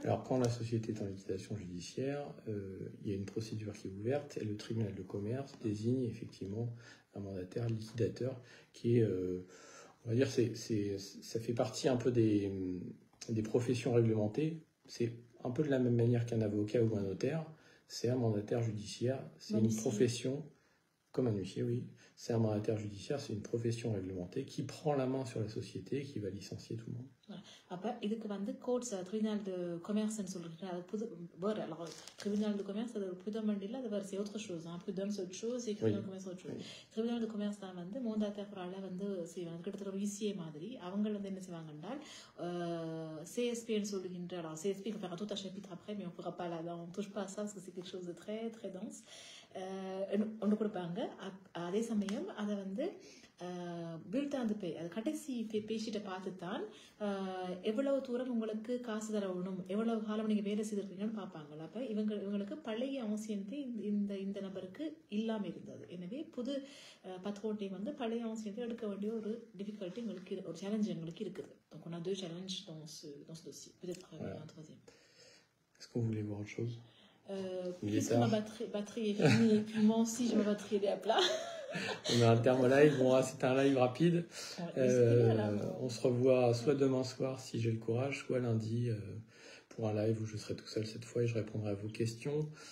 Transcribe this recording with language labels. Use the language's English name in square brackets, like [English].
[French] Alors, quand la société est en liquidation judiciaire, il y a une procédure qui est ouverte et le tribunal de commerce désigne effectivement un mandataire liquidateur qui est, on va dire, ça fait partie un peu des professions réglementées. C'est un peu de la même manière qu'un avocat ou un notaire. C'est un mandataire judiciaire. C'est une profession, comme un huissier, oui. C'est un mandataire judiciaire, c'est une profession réglementée qui prend la main sur la société et qui va licencier tout le monde. [Tamil] அப்போ இதுக்கு வந்து courts tribunal to கொமர்ஸ்ன்னு சொல்லிட்டு அது புது வேறு tribunal to commerce அது ஒரு புதமண்டியில் அது வேறு autre chose. [French] Prud'homme c'est autre chose et tribunal de commerce autre chose. [Tamil] Tribunal de commerce தான் வந்து மோந்தாத்தேரால வந்து செய்வாங்க. [French] கிட்டத்தட்ட ஒரு ஈஸியே மாதிரி அவங்க வந்து என்ன செய்வாங்க என்றால் CSPன்னு சொல்லுகின்ற, alors CSP on fera tout un chapitre après mais on pourra pas là, on touche pas à ça parce que c'est quelque chose de très très dense. [Tamil] ஒன்று கொடுப்பாங்க. அதே சமயம் அதை வந்து பில்டாந்து பே, அது கடைசி பேஷீட்டை பார்த்து தான் எவ்வளவு தூரம் உங்களுக்கு காசு தரணும், எவ்வளவு காலம் நீங்கள் வேலை செய்திருக்கீங்கன்னு பார்ப்பாங்க. அப்போ இவங்களுக்கு பழைய அவசியத்தை இந்த நபருக்கு இல்லாமல் இருந்தது. எனவே புது பத்ரோட்டை வந்து பழைய அவசியத்தை எடுக்க வேண்டிய ஒரு டிஃபிகல்ட்டி எங்களுக்கு, ஒரு சேலஞ்ச் எங்களுக்கு இருக்குது. [French] Donc on a 2 challenges dans ce dossier. Peut-être un troisième. Est-ce qu'on voulait voir autre chose? Il est puisque ma tard. batterie est finie, et puis moi aussi, j'ai ma batterie, elle est à plat. On a un terme live. Bon, c'est un live rapide. Voilà. On se revoit soit demain soir si j'ai le courage, soit lundi pour un live où je serai tout seul cette fois et je répondrai à vos questions.